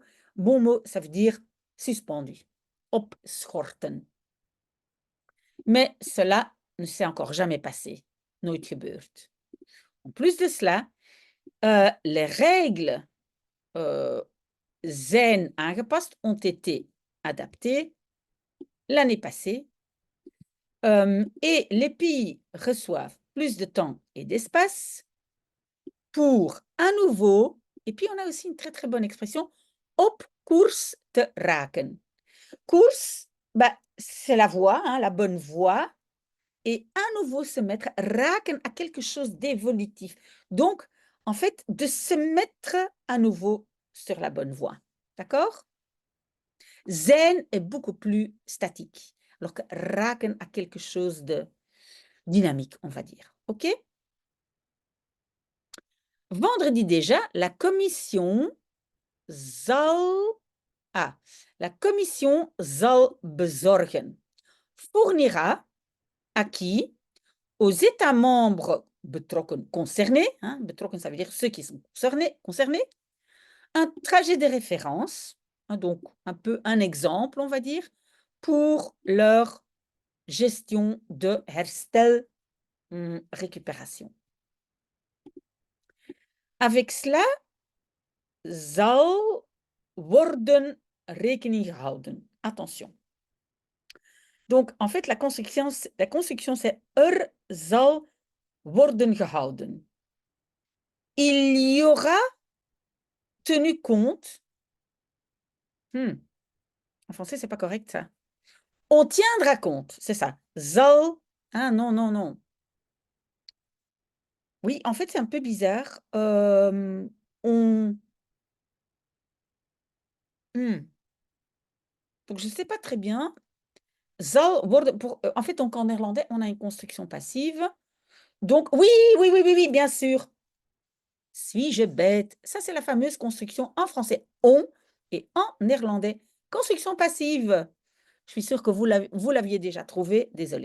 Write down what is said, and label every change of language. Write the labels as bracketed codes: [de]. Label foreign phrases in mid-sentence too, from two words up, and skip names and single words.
[fr] Bon mot, ça veut dire suspendu. [nl] Opschorten. [fr] Mais cela ne s'est encore jamais passé. [nl] Nooit gebeurd. [fr] En plus de cela, les règles [nl] zijn aangepast, [fr] ont été adaptées l'année passée. Et les pays reçoivent plus de temps et d'espace pour à nouveau, et puis on a aussi une très très bonne expression, [nl] op koers te raken. Koers, [fr] c'est la voie, hein, la bonne voie, et à nouveau se mettre, raken à quelque chose d'évolutif. Donc, en fait, de se mettre à nouveau sur la bonne voie. D'accord? Zijn est beaucoup plus statique, alors que raken a quelque chose de dynamique, on va dire. OK? Vendredi déjà, la commission [nl] zal bezorgen, [fr] fournira à qui? Aux États membres betrokken, concernés, hein, betrokken, ça veut dire ceux qui sont concernés, un trajet de référence, hein, donc un peu un exemple, on va dire, pour leur gestion de herstel, récupération. Avec cela, [nl] zal worden rekening gehouden. [fr] Attention. Donc, en fait, la construction c'est [nl] zal worden gehouden. [fr] Il y aura tenu compte. En français, c'est pas correct, ça. On tiendra compte, c'est ça. Zal. Ah non, non, non. Oui, en fait, c'est un peu bizarre. Donc, je ne sais pas très bien. [nl] Zal worden, [fr] en fait, donc en néerlandais, on a une construction passive. Donc, oui, bien sûr. Suis-je bête? Ça, c'est la fameuse construction en français on et en néerlandais. Construction passive. Je suis sûre que vous l'aviez déjà trouvé. Désolé.